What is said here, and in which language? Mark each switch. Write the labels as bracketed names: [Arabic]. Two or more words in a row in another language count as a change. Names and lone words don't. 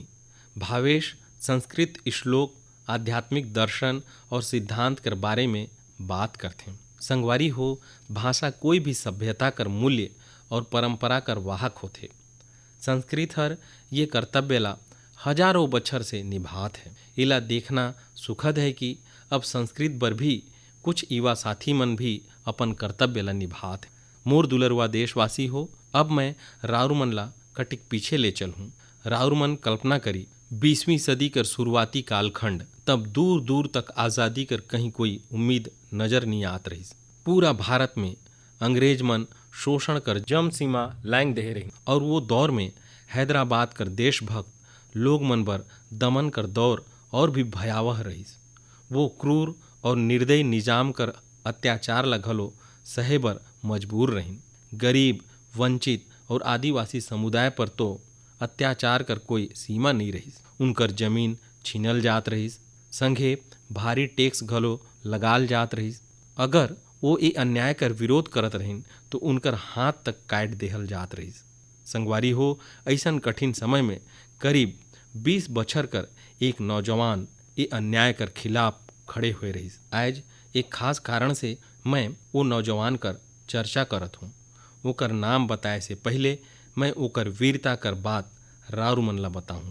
[Sadri] भावेश संस्कृत श्लोक, आध्यात्मिक दर्शन और सिद्धांत कर बारे में बात करते हैं। संगवारी हो, भाषा कोई भी सभ्यता कर मूल्य और परंपरा कर वाहक होते। संस्कृत हर ये कर्तव्य ला हजारों बछर से निभात है। इला देखना सुखद है कि अब संस्कृत बर भी कुछ युवा साथी मन भी अपन कर्तव्य ला निभात है। मोर दुलरुआ देशवासी हो, अब मैं राउरमन ला कटिक पीछे ले चल हूँ। राउरमन कल्पना करी 20वीं सदी कर शुरुआती कालखंड, तब दूर दूर तक आज़ादी कर कहीं कोई उम्मीद नजर नहीं आत रही। पूरा भारत में अंग्रेज मन शोषण कर जम सीमा लांग दे रही और वो दौर में हैदराबाद कर देशभक्त लोग मन बर दमन कर दौर और भी भयावह रही। वो क्रूर और निर्दयी निजाम कर अत्याचार ला घलो सहे बर मजबूर रहीं। गरीब, वंचित और आदिवासी समुदाय पर तो अत्याचार कर कोई सीमा नहीं रही। उनकर जमीन छीनल जात रही, संघे भारी टैक्स घलो लगाल जात रही। अगर वो ये अन्याय कर विरोध करत रहीन तो उनकर हाथ तक काट देहल जात रही। संगवारी हो, ऐसन कठिन समय में करीब 20 बछर कर एक नौजवान ये अन्याय कर खिलाफ खड़े हुए रही। आज एक खास कारण से मैं वो नौजवान कर चर्चा करत हूँ। ओकर नाम बताए से पहले मैं ओकर वीरता कर बात राउरमन ला बताऊँ।